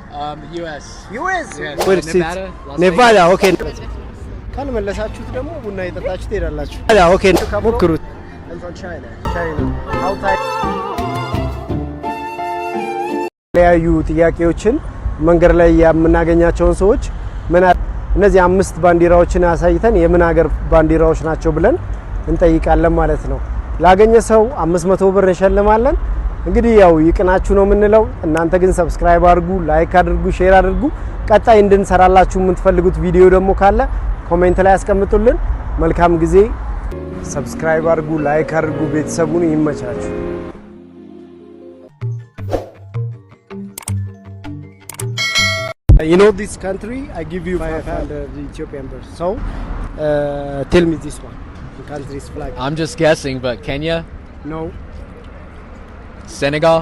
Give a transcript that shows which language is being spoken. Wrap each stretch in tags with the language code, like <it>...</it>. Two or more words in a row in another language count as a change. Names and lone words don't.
<en>US. US? Yes. Where is Nevada? it? Nevada,</en> <am>okay. ካልመለሳችሁት ደግሞ ቡና እየጠጣችሁ ትሄዳላችሁ። ኦኬ ሞክሩት።</am> <en>I'm from China. How time?</en> <am>ለያዩ ጥያቄዎችን መንገድ ላይ የምናገኛቸውን ሰዎች እነዚህ 5 ባንዲራዎችን አሳይተን የምን ሀገር ባንዲራዎች ናቸው ብለን እንጠይቃለን ማለት ነው። ላገኘ ሰው 500 ብር እንሸልማለን። እንግዲህ ያው ይቅናችሁ ነው የምንለው። እናንተ ግን ሰብስክራይብ አድርጉ፣ ላይክ አድርጉ፣ ሼር አድርጉ። ቀጣይ እንድንሰራላችሁ የምትፈልጉት ቪዲዮ ደግሞ ካለ ኮሜንት ላይ አስቀምጡልን። መልካም ጊዜ። ሰብስክራይብ አድርጉ፣ ላይክ አድርጉ። ቤተሰቡን ይመቻችሁ።</am> <en>You know this country? I give you 500 Ethiopian birrs. So, tell me this one. The country's flag. I'm just guessing, but Kenya? No. Senegal?</en>